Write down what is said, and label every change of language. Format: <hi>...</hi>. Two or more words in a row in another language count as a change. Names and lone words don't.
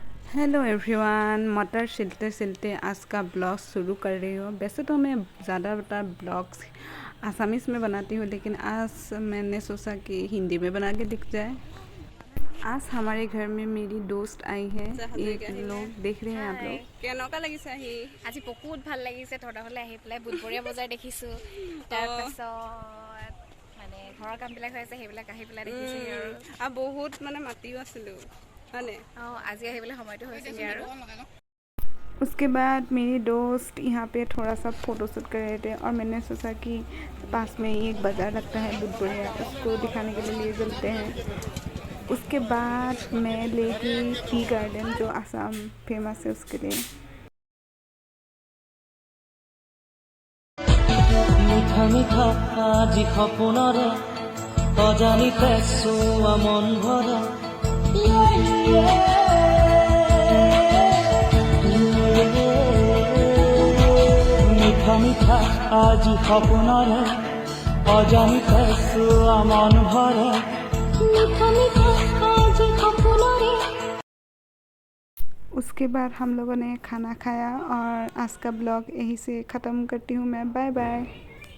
<hi>हेलो एवरीवन, मटर छिलते छिलते आज का ब्लॉग शुरू कर रही हूँ। वैसे तो मैं ज़्यादातर ब्लॉग्स आसामीज़ में बनाती हूँ, लेकिन आज मैंने सोचा कि हिंदी में बना के दिख जाए। आज हमारे घर में मेरी दोस्त आई है। एक लोग देख रहे हैं आप लोग।</hi> <as>কেনেকুৱা লাগিছে আহি? আজি বহুত ভাল লাগিছে। তহঁতলৈ আহি পেলাই বুধবৰীয়া বজাৰ দেখিছোঁ। তাৰপাছত মানে ঘৰৰ কামবিলাক হৈ আছে, সেইবিলাক আহি পেলাই দেখিছোঁহি আৰু বহুত মানে মাতিও আছিলোঁ হয়নে? আজি আহিবলৈ সময়টো হৈছেগৈ আৰু।</as> <hi>उसके बाद मेरी दोस्त यहाँ पे थोड़ा सा फ़ोटोशूट कर रहे थे और मैंने सोचा कि पास में ही एक बाज़ार लगता है बुधबरिया, उसको दिखाने के लिए चलते हैं। उसके बाद मैं लेगी टी गार्डन जो आसाम फेमस है उसके लिए।</hi> <as>মিঠা মিঠা আজি সপোনৰে অজানিতে চোৱা মন ভৰা মিঠা মিঠা আজি সপোনৰে অজানিতে চোৱা মন ভৰা মিঠা মিঠা আজি সপোনৰে।</as> <hi>उसके बाद हम लोगों ने खाना खाया और आज का ब्लॉग यहीं से ख़त्म करती हूँ मैं। बाय बाय।</hi>